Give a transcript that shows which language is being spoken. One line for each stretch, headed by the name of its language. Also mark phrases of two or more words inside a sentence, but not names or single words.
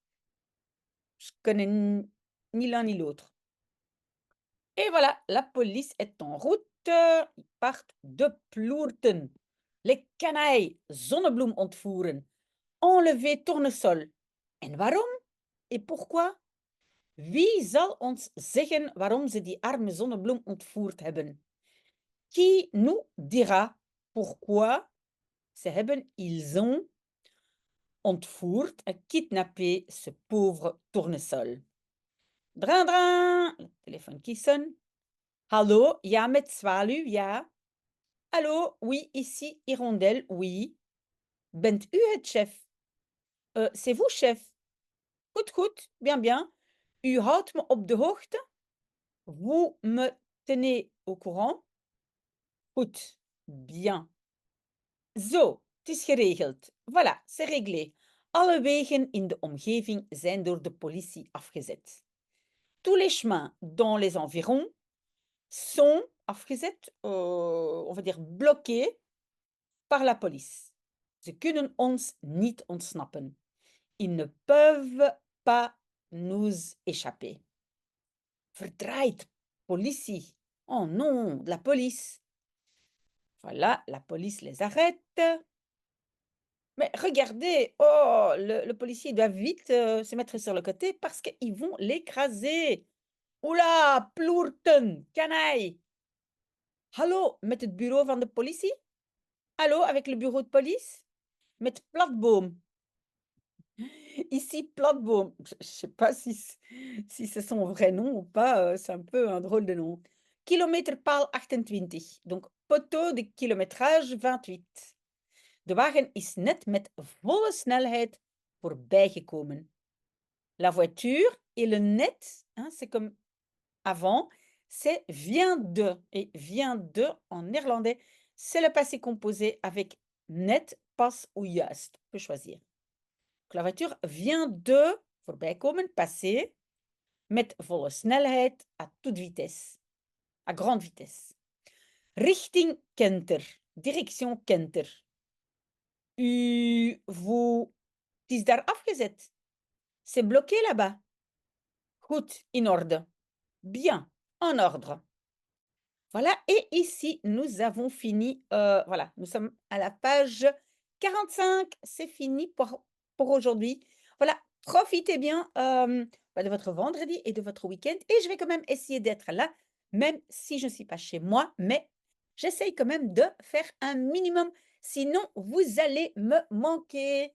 French: Je connais ni l'un ni l'autre. Et voilà, la police est en route. Ils partent de Ploerten. Les canailles Zonnebloem ontvoeren. Enlever Tournesol.
Dutch: En waarom?
French: Et pourquoi?
Dutch: Wie zal ons zeggen waarom ze die arme Zonnebloem ontvoerd hebben?
French: Qui nous dira pourquoi ils ont ontvoerd, kidnappé ce pauvre Tournesol? Drin, drin, le téléphone qui sonne.
Dutch: Hallo, ja, met Zwaluw, ja.
French: Allô, oui, ici Hirondelle, oui.
Dutch: Bent u het chef?
French: C'est vous, chef?
Dutch: Goed, goed,
French: bien, bien.
Dutch: U houdt me op de hoogte?
French: Vous me tenez au courant?
Dutch: Goed, bien. Zo, het is geregeld.
French: Voilà, c'est réglé.
Dutch: Alle wegen in de omgeving zijn door de politie afgezet.
French: Tous les chemins dans les environs sont afgezet, on va dire bloqués par la police.
Dutch: Ze kunnen ons niet ontsnappen.
French: Ils ne peuvent pas nous échapper.
Dutch: Verdraaid, politie.
French: Oh non, la police. Voilà, la police les arrête. Mais regardez, oh, le policier doit vite se mettre sur le côté parce qu'ils vont l'écraser. Oula, ploerten, canaille.
Dutch: Hallo, met het bureau van de politie? Hallo,
French: avec le bureau de police?
Dutch: Met Platboom. Ici, Platboom.
French: Je ne sais pas si c'est son vrai nom ou pas, c'est un peu un drôle de nom. Kilometerpaal 28, donc poteau de kilométrage 28.
Dutch: De wagen is net met volle snelheid voorbijgekomen.
French: La voiture et le net, hein, c'est comme avant, c'est vient de. Et vient de, en néerlandais, c'est le passé composé avec net, pas ou juist. On peut choisir. Donc, la voiture vient de, voorbijkomen, passer,
Dutch: met volle snelheid,
French: à toute vitesse, à grande vitesse.
Dutch: Richting Kenter, direction Kenter. Wo is daar afgezet?
French: C'est bloqué là-bas.
Dutch: Goed, in orde.
French: Bien, en ordre. Voilà, et ici, nous avons fini, voilà, nous sommes à la page 45. C'est fini pour aujourd'hui. Voilà, profitez bien, de votre vendredi et de votre week-end, et je vais quand même essayer d'être là, même si je ne suis pas chez moi, mais j'essaye quand même de faire un minimum, sinon vous allez me manquer.